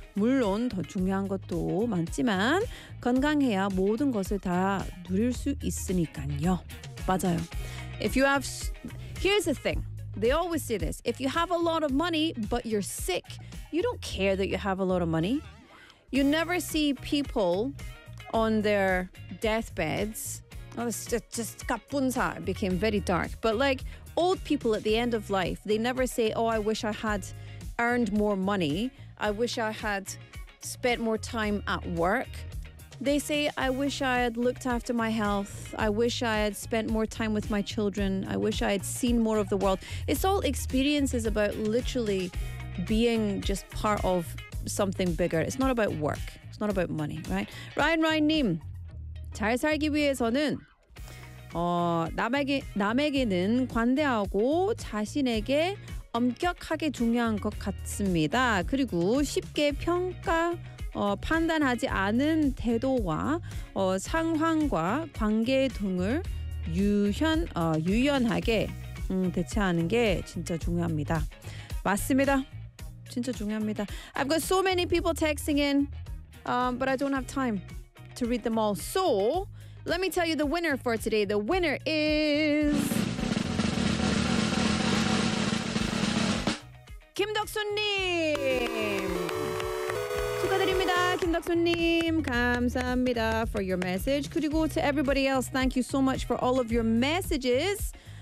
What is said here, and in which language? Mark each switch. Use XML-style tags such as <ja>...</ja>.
<ko>물론 더 중요한 것도 많지만 건강해야 모든 것을 다 누릴 수 있으니까요. 맞아요.</ko> <en>Here's the thing. They always say this. If you have a lot of money but you're sick, you don't care that you have a lot of money. You never see people on their deathbeds. Oh, just 가뿐사 became very dark. But like old people at the end of life, they never say, oh, I wish I had earned more money. I wish I had spent more time at work. They say, I wish I had looked after my health. I wish I had spent more time with my children. I wish I had seen more of the world. It's all experiences about literally being just part of something bigger. It's not about work. It's not about money, right? Ryan님.</en> <ko>잘 살기 위해서는 남에게는 관대하고 자신에게 엄격하게 중요한 것 같습니다. 그리고 쉽게 판단하지 않은 태도와 상황과 관계 등을 유연하게 대처하는 게 진짜 중요합니다. 맞습니다. 진짜 중요합니다.</ko> <en>I've got so many people texting in, but I don't have time to read them all. So, let me tell you the winner for today. The winner is...</en> <ko>김덕순님! 축하드립니다, 김덕순님. 감사합니다</ko> <en>for your message.</en> <ko>그리고</ko> <en>to everybody else, thank you so much for all of your messages.</en>